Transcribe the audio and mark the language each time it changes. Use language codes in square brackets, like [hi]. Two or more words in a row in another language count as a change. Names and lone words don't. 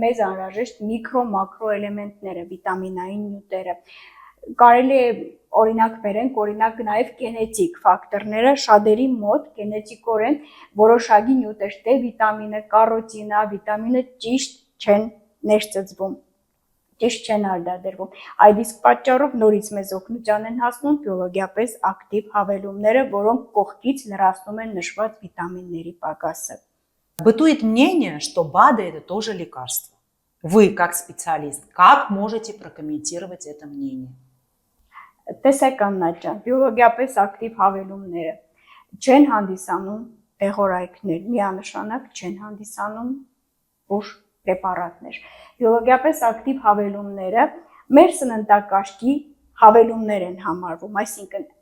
[hy] մեզ անհրաժեշտ միկրո-մակրո էլեմենտները, վիտամինային նյութերը։ Կարելի է օրինակ բերենք, օրինակ նաև գենետիկ ֆակտորները, շատերի մոտ գենետիկորեն որոշակի նյութեր, դե վիտամինը, կարոտինը, վիտամինը ճիշտ չեն ներծծվում, ճիշտ չեն արտադրվում։ Այդ իսկ պատճառով նորից մեզ օգնության են հասնում բիոլոգիապես ակտիվ հավելումները, որոնք կողքից լրացնում են նշված վիտամինների պակասը։ [ru] Бытует мнение, что БАДы – это тоже лекарство. Вы, как специалист, как можете прокомментировать это мнение? [hy] Տեսեք Աննա ջան, բիոլոգիապես ակտիվ հավելումները չեն հանդիսանում տեղորայքներ, միանշանակ չեն հանդիսանում բուժ պրեպարատներ։ Բիոլոգիապես ակտիվ հավելումները մեր սննդակարգի հավելումներ են համարվում, այսինքն